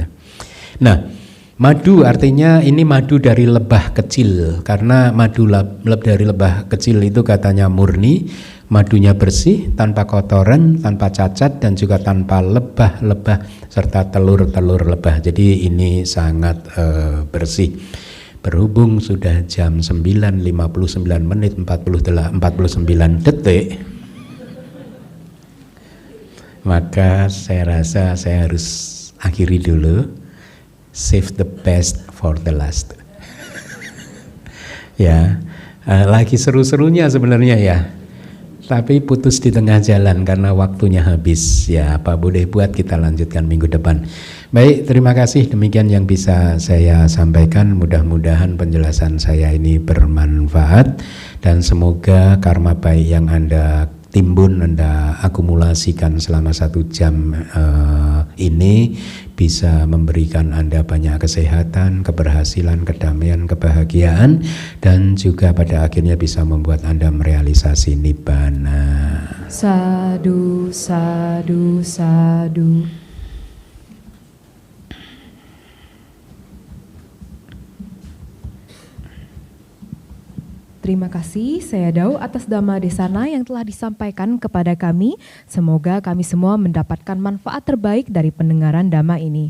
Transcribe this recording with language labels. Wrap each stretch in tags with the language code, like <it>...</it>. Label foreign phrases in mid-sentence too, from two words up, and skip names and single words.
<id>Nah, madu artinya ini madu dari lebah kecil, karena madu dari lebah kecil itu katanya murni, madunya bersih, tanpa kotoran, tanpa cacat, dan juga tanpa lebah-lebah serta telur-telur lebah. Jadi ini sangat bersih. Berhubung sudah jam 9.59 menit 49 detik, maka saya rasa saya harus akhiri dulu.</id> <en>Save the best for the last.</en> <id>Ya, lagi seru-serunya sebenarnya ya. Tapi putus di tengah jalan karena waktunya habis. Ya, apa boleh buat, kita lanjutkan minggu depan. Baik, terima kasih. Demikian yang bisa saya sampaikan. Mudah-mudahan penjelasan saya ini bermanfaat. Dan semoga karma baik yang Anda timbun, Anda akumulasikan selama 1 jam ini bisa memberikan Anda banyak kesehatan, keberhasilan, kedamaian, kebahagiaan, dan juga pada akhirnya bisa membuat Anda merealisasi nibbana.</id> <pi>Sadu, sadu, sadu.</pi> <id>Terima kasih saya Dau atas</id> <pi>Dhamma Desana</pi> <id>yang telah disampaikan kepada kami. Semoga kami semua mendapatkan manfaat terbaik dari pendengaran Dhamma ini.</id>